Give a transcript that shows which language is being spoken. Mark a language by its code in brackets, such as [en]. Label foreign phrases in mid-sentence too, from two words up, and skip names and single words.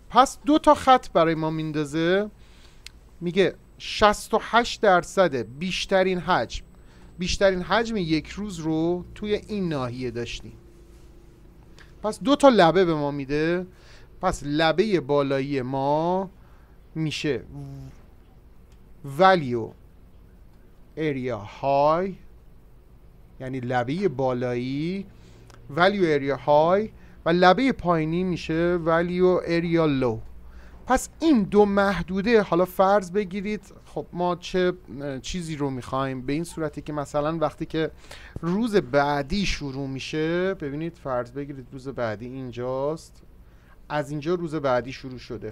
[fa] پس دو تا خط برای ما میندازه، میگه 68% بیشترین حجم یک روز رو توی این ناحیه داشتیم. پس دو تا لبه به ما میده. پس لبه بالایی ما میشه [en] value area high، [fa] یعنی لبه بالایی [en] value area high [fa] و لبه پایینی میشه [en] value area low. [fa] پس این دو محدوده، حالا فرض بگیرید خب ما چه چیزی رو میخوایم، به این صورتی که مثلا وقتی که روز بعدی شروع میشه، ببینید فرض بگیرید روز بعدی اینجاست، از اینجا روز بعدی شروع شده.